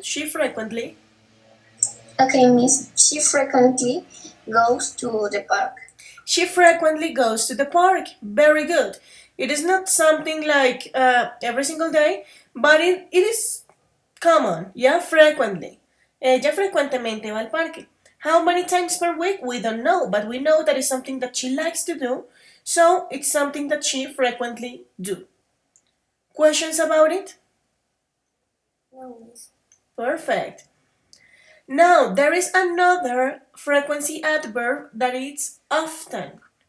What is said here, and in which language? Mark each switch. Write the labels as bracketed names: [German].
[English] She frequently. Okay, Miss. She frequently goes to the park. She frequently goes to the park. Very good. It is not something like every single day, but it is common. Yeah, frequently. [Spanish] Ella frecuentemente va al parque. [English] How many times per week? We don't know, but we know that it's something that she likes to do, so it's something that she frequently do. Questions about it? No, Miss. Perfect. Now, there is another frequency adverb that is often.